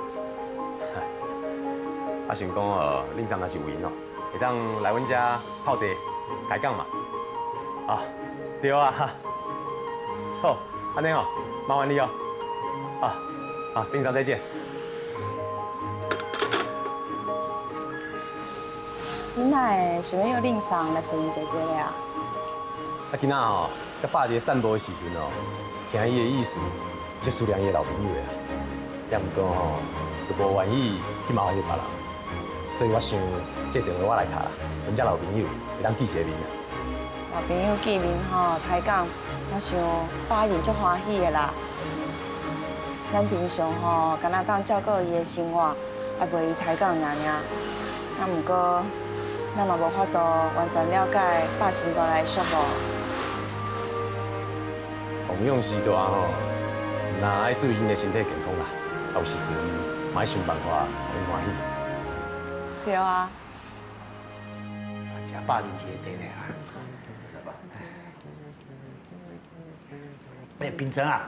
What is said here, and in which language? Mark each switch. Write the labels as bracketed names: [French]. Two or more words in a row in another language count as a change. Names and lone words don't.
[Min Nan Chinese] 想讲哦，令长若是有闲哦，会当来阮遮泡茶开讲嘛。对啊，好，安尼哦，麻烦你哦。令长再见。你哪会想要令上来找因姐姐咧啊？今仔吼，甲爸伫散步的时阵哦，听伊的意思，就思念伊的老朋友的。也毋过吼，就无愿意去麻烦伊别人，所以我想这电话我来敲啦，阮遮老朋友会当见一个面啦。老朋友见面吼，开讲，我想爸因足欢喜的啦。咱平常吼，敢若当照顾伊的生活，还陪伊抬杠尔尔。啊，毋过咱嘛无法度完全了解爸心肝内的束缚。同样时段吼，若爱注意因的身体健康啦，有时阵嘛爱想办法互因欢喜。对啊。食百年一个茶呢。平常啊，